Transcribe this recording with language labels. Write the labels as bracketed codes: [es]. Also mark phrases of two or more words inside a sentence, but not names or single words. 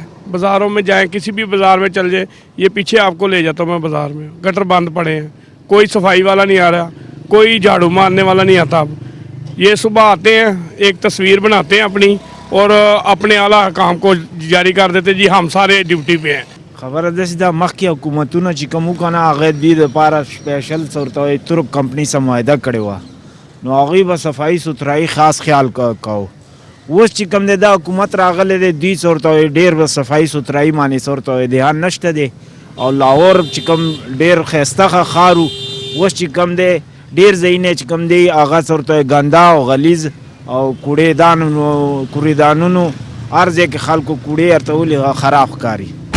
[ur] بازاروں میں جائیں، کسی بھی بازار میں چل جائے، یہ پیچھے آپ کو لے جاتا ہوں میں بازار میں، گٹر بند پڑے ہیں، کوئی صفائی والا نہیں آ رہا، کوئی جھاڑو مارنے والا نہیں آتا. اب یہ صبح آتے ہیں، ایک تصویر بناتے ہیں اپنی اور اپنے اعلیٰ کام کو جاری کر دیتے، جی ہم سارے ڈیوٹی پہ ہیں. [ps] خبره داسې ده مخکې حکومتونه چې کوم وکنه هغه دې دپاره سپیشل څه ورته وایي ترک کمپنۍ سره معاهده کړې وه نو هغوی به صفایي سترایي خاص خیال کوو اوس چې کوم دی دا حکومت راغلی دی دوی څه ورته وایي ډېر به صفایي سترایي باندې څه ورته وایي دھیان نشته دی او لاهور چې کوم ډېر ښایسته ښار و اوس چې کوم دی ډېر ځایونه چې کوم دی هغه څه ورته وایي ګنده او غلیظ او کوړېدانونو هر ځای کې خلکو کوړې ارتولي خراب ښکاري